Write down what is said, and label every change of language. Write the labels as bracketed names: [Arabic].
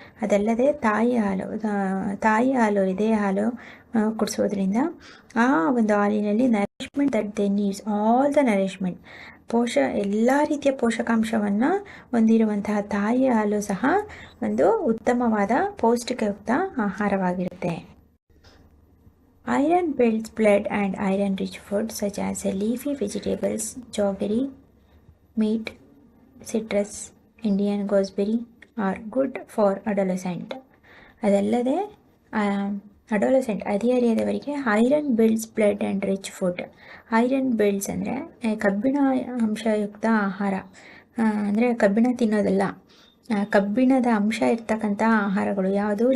[Kannada] ಅದಲ್ಲದೆ ತಾಯಿ ಹಾಲು, ಎದೆ ಹಾಲು ಕುಡಿಸೋದ್ರಿಂದ ಆ ಒಂದು ಹಾಲಿನಲ್ಲಿ [English] That they needs all the nourishment. [Kannada] ಎಲ್ಲ ರೀತಿಯ ಪೋಷಕಾಂಶವನ್ನು ಹೊಂದಿರುವಂತಹ ತಾಯಿಯ ಹಾಲು ಸಹ ಒಂದು ಉತ್ತಮವಾದ ಪೌಷ್ಟಿಕಯುಕ್ತ ಆಹಾರವಾಗಿರುತ್ತೆ. [English] Iron builds blood and iron-rich foods such as leafy vegetables, jaggery, meat, citrus, Indian gooseberry are good for adolescent. [Kannada] ಅದಲ್ಲದೆ adolescent ಹದಿಹರೆಯದವರಿಗೆ [English] Iron builds blood and rich food. [Kannada] Iron builds ಅಂದರೆ ಕಬ್ಬಿಣ ಅಂಶಯುಕ್ತ ಆಹಾರ, ಅಂದರೆ ಕಬ್ಬಿಣ ತಿನ್ನೋದಲ್ಲ, ಕಬ್ಬಿಣದ ಅಂಶ ಇರ್ತಕ್ಕಂಥ ಆಹಾರಗಳು ಯಾವುದು?